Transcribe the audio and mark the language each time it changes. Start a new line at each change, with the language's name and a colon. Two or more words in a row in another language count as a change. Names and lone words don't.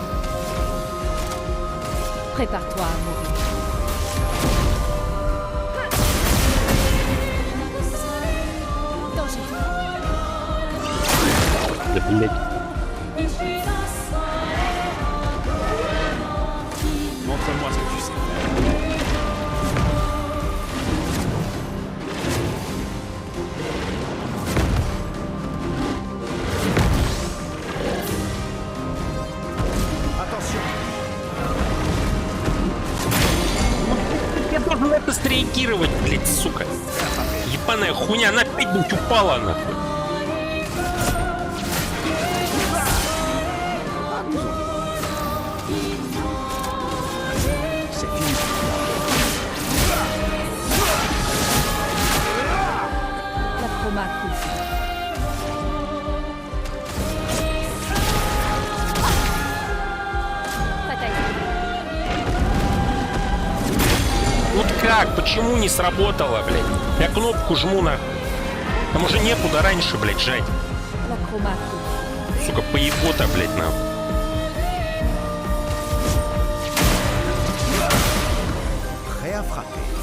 French: Prépare-toi à mourir. Danger.
Russian: Да, блядь.
French: Montre-moi ce que tu sais faire. Attention.
Russian: Я должен на это среагировать, блядь, сука. Ебаная хуйня, она опять, блядь, упала нахуй.
French: C'est fini. La chroma coule.
Russian: Вот как? Почему не сработало, блядь? Я кнопку жму нахуй. Там уже некуда раньше, блядь, жать.
French: La chroma coule.
Russian: Сука, поебота, блядь, нахуй.
French: Prêt à frapper.